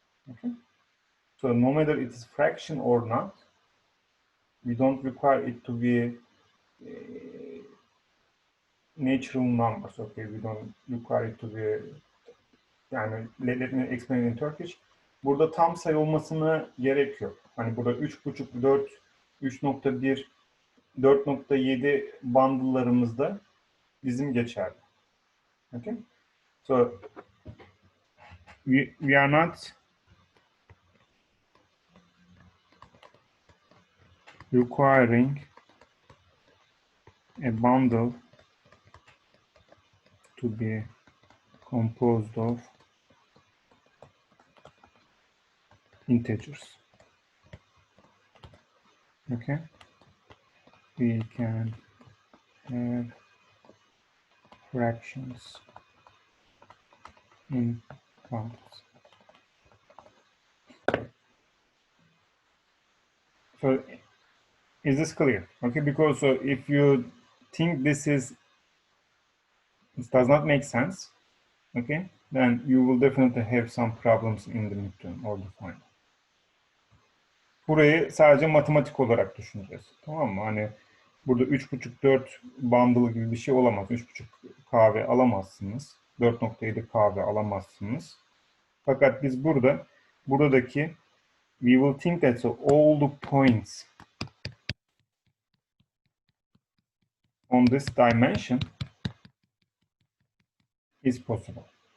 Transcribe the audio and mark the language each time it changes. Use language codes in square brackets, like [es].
[en] Okay, so no matter it is fraction or not, we don't require it to be natural numbers. Okay, we don't require it to be, yani let me explain in Turkish. [tr] Burada tam sayı olmasına gerek yok. Hani burada 3.5, 4, 3.1, 4.7 bundle'larımızda bizim geçerli. [en] Okay, so we are not requiring a bundle to be composed of integers. Okay, we can have fractions in bundles. So is this clear? Okay, because so if you think this does not make sense, okay, then you will definitely have some problems in the midterm or the final. [tr] Burayı sadece matematik olarak düşüneceğiz. Tamam mı? Hani burada 3.5-4 bundle gibi bir şey olamaz. 3.5 kahve alamazsınız. 4.7 kahve alamazsınız. Fakat biz buradaki [en] we will think that so all the points on this dimension is possible.